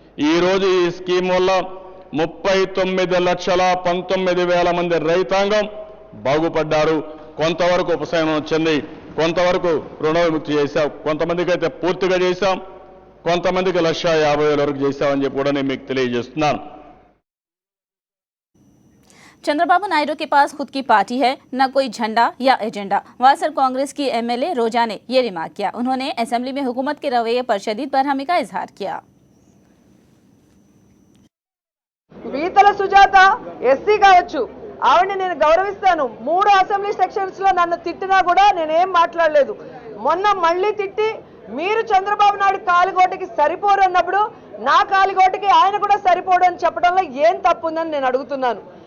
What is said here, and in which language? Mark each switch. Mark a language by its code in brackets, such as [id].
[te] ఈ రోజు ఈ స్కీమ్ వల్ల 39,19,000 మంది రైతాంగం బాగుపడ్డారు. కొంతవరకు ఉపశమనం వచ్చింది, కొంతవరకు రుణ విముక్తి చేశాం, కొంతమందికి అయితే పూర్తిగా చేశాం, కొంతమందికి 1,50,000 వరకు చేశామని చెప్పి కూడా నేను మీకు తెలియజేస్తున్నాను. [hi] चंद्रबाबू नायडू के पास खुद की पार्टी है, न कोई झंडा या एजेंडा। वासर कांग्रेस की एमएलए रोजा ने ये रिमार्क किया। उन्होंने असेंबली में हुकूमत के रवैये पर शदीद बरहमी का इजहार किया। [te] వీతల సుజాత ఎస్సీ కావచ్చు, ఆవిడని నేను గౌరవిస్తాను. 3 అసెంబ్లీ సెక్షన్స్ లో నన్ను తిట్టినా కూడా నేనేం మాట్లాడలేదు. మొన్న మళ్ళీ తిట్టి మీరు చంద్రబాబు నాయుడు కాలిగోటికి సరిపోరు అన్నప్పుడు నా కాలిగోటికి ఆయన కూడా సరిపోడు అని చెప్పడంలో ఏం తప్పుందని నేను అడుగుతున్నాను.